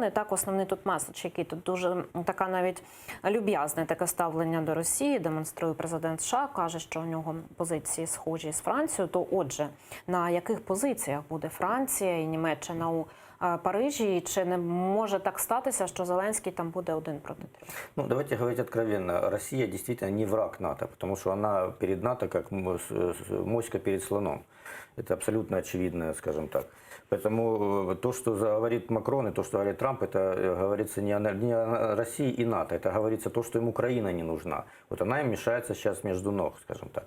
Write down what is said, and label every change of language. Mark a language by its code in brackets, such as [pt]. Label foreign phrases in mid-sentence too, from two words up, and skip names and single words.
[uk] І так основний тут меседж, який тут дуже така навіть люб'язне таке ставлення до Росії демонструє президент США. Каже, що у нього позиції схожі з Францією. То отже, на яких позиціях буде Франція і Німеччина у Парижі? І чи не може так статися, що Зеленський там буде один проти трьох? [ru] Ну, давайте говорить откровенно. Россия действительно не враг НАТО, потому что она перед НАТО как моська перед слоном. Это абсолютно очевидно, скажем так. Поэтому то, что говорит Макрон и то, что говорит Трамп, это говорится не о России и НАТО. Это говорится то, что им Украина не нужна. Вот она им мешается сейчас между ног, скажем так.